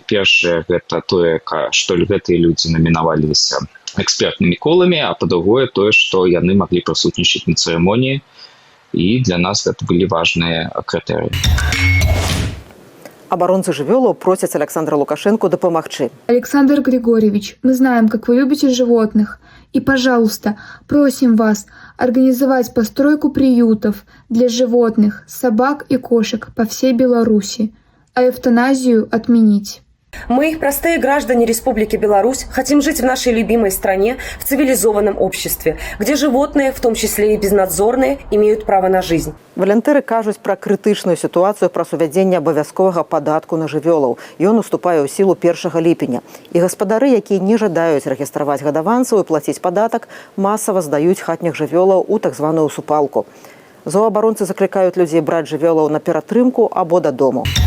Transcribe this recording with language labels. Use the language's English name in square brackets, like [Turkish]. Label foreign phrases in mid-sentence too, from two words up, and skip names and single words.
[Belarusian] Першае, гэта тое, што гэтыя людзі намінаваліся экспертнымі коламі, а па-другое тое, што яны маглі прысутнічаць на цырымоніі, і для нас гэта былі важныя крытэрыі. Абаронцы жывёлаў просяць Александра Лукашенко дапамагчы. [Russian] Александр Григорьевич, мы знаем, как вы любите животных. И, пожалуйста, просим вас организовать постройку приютов для животных, собак и кошек по всей Беларуси, а эвтаназию отменить. Мы, простые граждане Республики Беларусь, хотим жить в нашей любимой стране, в цивилизованном обществе, где животные, в том числе и безнадзорные, имеют право на жизнь. [Belarusian] Валянтыры кажуць пра крытычную сітуацыю пра увядзенне абавязковага падатку на жывёлаў. Ён уступае ў сілу 1 ліпеня. І гаспадары, якія не жадаюць рэгістраваць гадаванцаў і плаціць падатак, масава здаюць хатніх жывёлаў у так званую супалку. Зооабаронцы заклікаюць людзей браць жывёлаў на ператрымку або дадому.